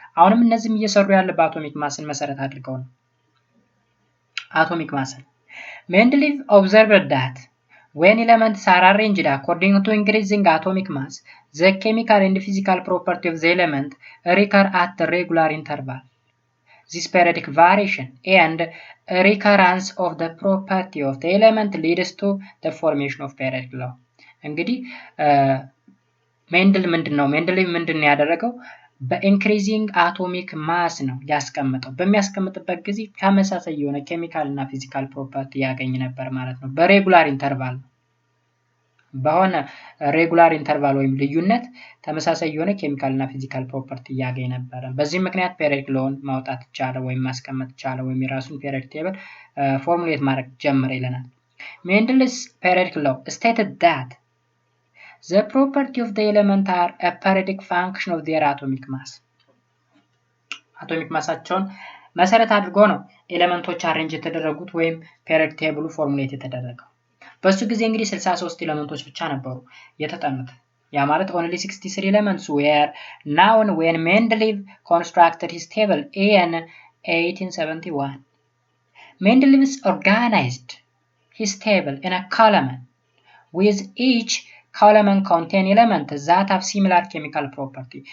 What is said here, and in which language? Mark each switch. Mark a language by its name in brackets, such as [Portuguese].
[Amharic] አሁንም እነዚህም እየሰሩ ያለ በአቶሚክ ማስን መሰረት አድርገው ነው። atomic mass. [English] Mendeleev observed that when elements are arranged according to increasing atomic mass, the chemical and physical property of the element recur at the regular interval. This periodic variation and recurrence of the property of the element leads to the formation of periodic law. [Amharic] እንግዲህ ሜንድሊቭ ምንድነው ያደረገው? በኢንክሪዚንግ አቶሚክ ማስ ነው ያስቀመጠው። በሚያስቀምጥበት ጊዜ ተመሳሳይ የሆነ ኬሚካል እና ፊዚካል ፕሮፐርቲ ያገኝ ነበር ማለት ነው። በሬጉላር ኢንተርቫል በሆነ ሬጉላር ኢንተርቫል ወይም ልዩነት ተመሳሳይ የሆነ ኬሚካል እና ፊዚካል ፕሮፐርቲ ያገኝ ነበር። በዚህ ምክንያት ፔሪዮዲክ ሎውን ማውጣት ቻለ ወይም ማስቀመጥ ቻለ ወይም የራሱን ፔሪዮዲክ ቴብል ፎርሙሌት ማድረግ ጀመረ ይለናል። ሜንድልስ [English] periodic law stated that the property of the element are a periodic function of their atomic mass. [Amharic] አቶሚክ ማሳቸውን መሰረት አድርጎ ነው ኤሌመንቶች አሬንጅ የተደረጉት ወይም ፔሪዮዲክ ቴብሉ ፎርሙሌት የተደረገው። በሱ ጊዜ እንግዲህ 63 ኤሌመንቶች ብቻ ነበሩ የተጠኑት። ያ ማለት [English] only 63 elements were known when Mendeleev constructed his table in 1871. Mendeleev organized his table in a column with each column contain elements that have similar chemical property.